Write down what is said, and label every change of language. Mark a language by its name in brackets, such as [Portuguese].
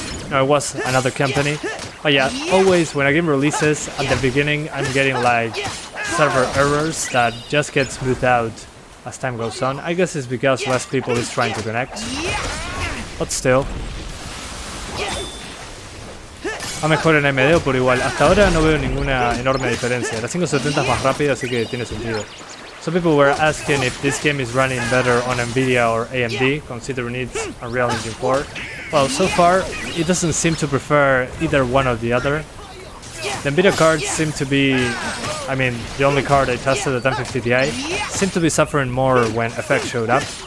[English] No, it was another company. But yeah, always when a game releases, at the beginning I'm getting like server errors that just get smoothed out as time goes on. I guess it's because less people is trying to connect. But still. [Spanish] Va mejor en AMD o por igual. Hasta ahora no veo ninguna enorme diferencia. La 570 es más rápida, así que tiene sentido. [English] Some people were asking if this game is running better on Nvidia or AMD, considering it's Unreal Engine 4. Well, so far, it doesn't seem to prefer either one or the other. The Nvidia cards seem to be, I mean, the only card I tested, the 1050 Ti, seemed to be suffering more when effects showed up.